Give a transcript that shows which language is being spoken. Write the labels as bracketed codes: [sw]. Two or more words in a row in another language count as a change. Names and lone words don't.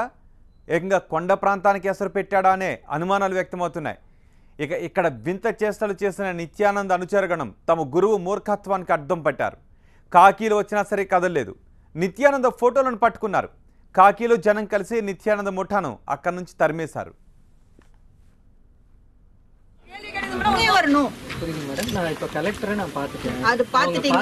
[te] ఏకంగా కొండ ప్రాంతానికి ఎసరు పెట్టాడా అనే అనుమానాలు వ్యక్తమవుతున్నాయి. ఇక్కడ వింత చేష్టలు చేసిన నిత్యానంద అనుచరగణం తమ గురువు మూర్ఖత్వానికి అడ్డం పట్టారు. కాకీలు వచ్చినా సరే కదలలేదు. నిత్యానంద ఫోటోలను పట్టుకున్నారు. కాకీలు జనం కలిసి నిత్యానంద ముఠాను అక్కడి నుంచి తరిమేశారు. [ta] மேடம் நான் இப்ப கலெக்டரை நான் பார்த்துட்டேன். அது பார்த்துட்டீங்க.